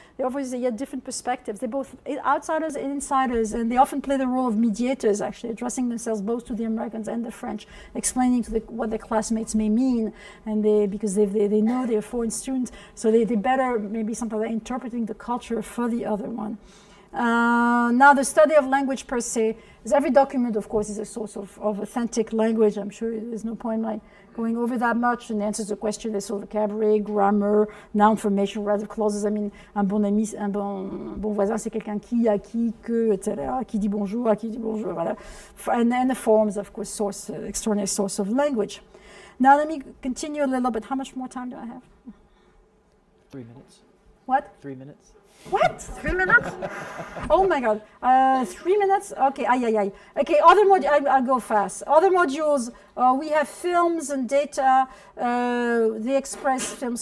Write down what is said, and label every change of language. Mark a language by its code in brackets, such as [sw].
[en] They offer yet different perspectives. They're both outsiders and insiders, and they often play the role of mediators, actually, addressing themselves both to the Americans and the French, explaining to what their classmates may mean, and because they know they're foreign students, so they better, maybe sometimes they're interpreting the culture for the other one. Now, the study of language per se, is every document, of course, is a source of authentic language. I'm sure there's no point in my going over that much. And the answer to the question, there's sort of vocabulary, grammar, noun formation, relative clauses. I mean, [fr] un bon ami, un bon voisin, c'est quelqu'un qui, à qui, que, etc., qui dit bonjour, à qui dit bonjour, voilà. [en] And the forms, of course, extraordinary source of language. Now, let me continue a little bit. How much more time do I have? 3 minutes. What? 3 minutes. What? 3 minutes? Oh my God. 3 minutes? Okay, aye. Okay, other modules, I'll go fast. Other modules, we have films and data, they express films.